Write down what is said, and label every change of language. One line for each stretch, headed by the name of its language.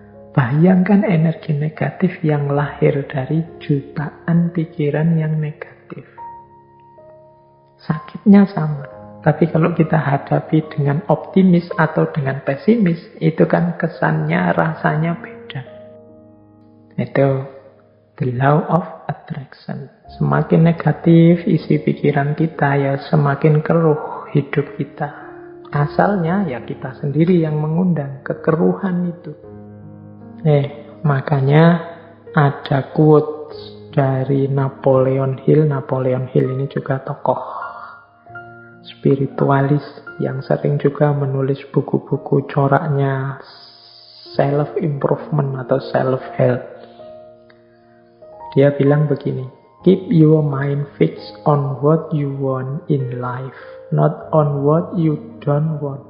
Indonesian: Bayangkan energi negatif yang lahir dari jutaan pikiran yang negatif. Saking moodnya sama. Tapi kalau kita hadapi dengan optimis atau dengan pesimis, itu kan kesannya, rasanya beda. Itu
English: the law of attraction.
Indonesian: Semakin negatif isi pikiran kita, ya semakin keruh hidup kita. Asalnya ya kita sendiri yang mengundang kekeruhan itu. Makanya ada quotes dari Napoleon Hill. Napoleon Hill ini juga tokoh spiritualis yang sering juga menulis buku-buku coraknya self-improvement atau self-help. Dia bilang begini,
English: keep your mind fixed on what you want in life, not on what you don't want.